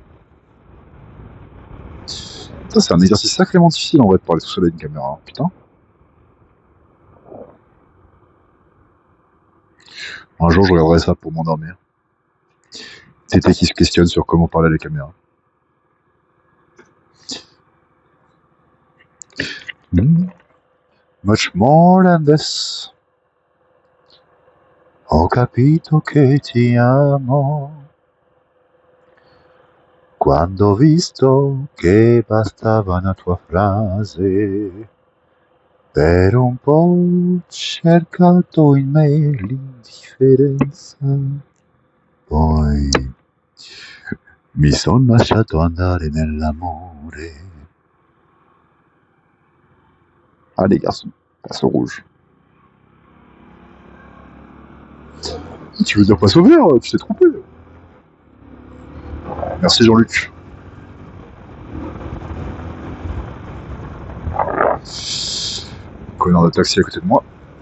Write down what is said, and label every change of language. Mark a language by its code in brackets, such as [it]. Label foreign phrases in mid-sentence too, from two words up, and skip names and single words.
[fr] Ça, c'est un exercice sacrément difficile en vrai de parler tout seul à une caméra, putain. Un jour, je regarderai ça pour m'endormir. Tété qui se questionne sur comment parler à la caméra. [en] Much more than this. [it] Ho capito che ti amo. Quando ho visto che bastava una tua frase. Per un po' cercato in me l'indifferenza. Poi mi son lasciato andare nell'amore. [fr] Allez garçons, passe au rouge. Tu veux dire passe au vert? Tu t'es trompé. Merci Jean-Luc. Connard de taxi à côté de moi.